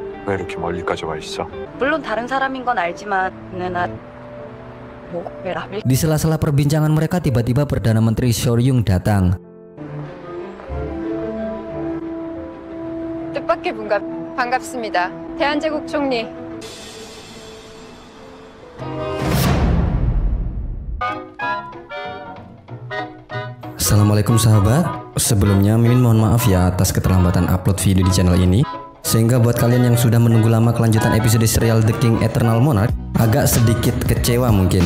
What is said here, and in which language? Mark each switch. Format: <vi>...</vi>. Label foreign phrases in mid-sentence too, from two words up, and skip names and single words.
<ko>왜 이렇게 멀리까지 와 있어? 물론 다른 사람인 건 알지만 왜 라벨?</ko> <id>Di sela-sela perbincangan mereka tiba-tiba Perdana Menteri Shoryung datang.</id> <ko>뜻밖의 분가 반갑습니다. 대한제국 총리.</ko> <id>Assalamualaikum sahabat. Sebelumnya Mimin mohon maaf ya atas keterlambatan upload video di channel ini. Sehingga buat kalian yang sudah menunggu lama kelanjutan episode serial The King Eternal Monarch agak sedikit kecewa mungkin.</id>